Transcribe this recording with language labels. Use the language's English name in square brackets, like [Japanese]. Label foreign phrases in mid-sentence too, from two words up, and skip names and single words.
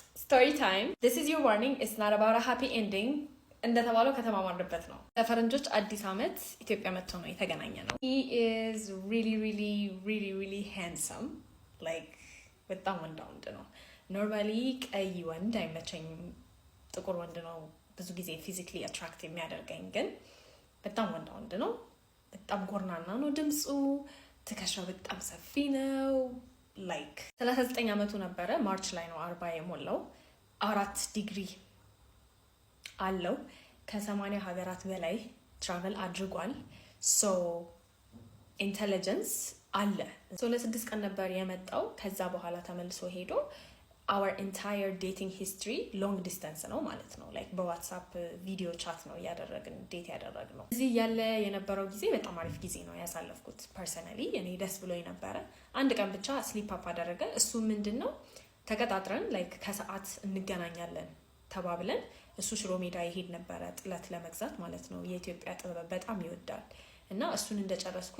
[English] Story time. This is your warning. It's not about a happy ending. [Amharic] እንደተባለው ከተማማርበት ነው። ለፈረንጆች አዲስ አመት ኢትዮጵያ መጥቶ ነው የተገናኘ ነው። [English] He is really handsome. [Amharic] Like በጣም ወንድ ነው። ኖርማሊ ቀይ ወንድ አይመቸኝም። ጥቁር ወንድ ነው ብዙ ጊዜ [English] physically attract [Amharic] የሚያደርገኝ፣ ግን በጣም ወንድ ነው። በጣም ጎርናና ነው ድምፁ። ትከሻው በጣም ሰፊ ነው። ላይክ 39 አመቱ ነበረ። ማርች ላይ ነው 40 የሞላው። 4 ዲግሪ አለው። ከ80 ሀገራት በላይ ትራቨል አድርጓል። ሶ ኢንተለጀንስ አለ። ሶ ለ6 ቀን ነበር የመጣው። ከዛ በኋላ ተመልሶ ሄዶ [English] our entire dating history long distance [Amharic] ነው ማለት ነው። ላይክ በዋትስአፕ [English] video chat [Amharic] ነው ያደረግን ዴት ያደረግነው። እዚህ ያለ የነበረው ጊዜ በጣም አሪፍ ጊዜ ነው ያሳለፍኩት። ፐርሰናሊ እኔ ደስ ብሎኝ ነበረ። አንድ ቀን ብቻ [English] slip up [Amharic] አደረገ። እሱ ምንድነው ተቀጣጥረን ላይክ ከሰዓት እንገናኛለን ተባብለን፣ እሱ ሽሮ ሜዳ ይሄድ ነበረ ጥለት ለመግዛት ማለት ነው። የኢትዮጵያ ጥበብ በጣም ይወዳል እና እሱን እንደጨረስኩኝ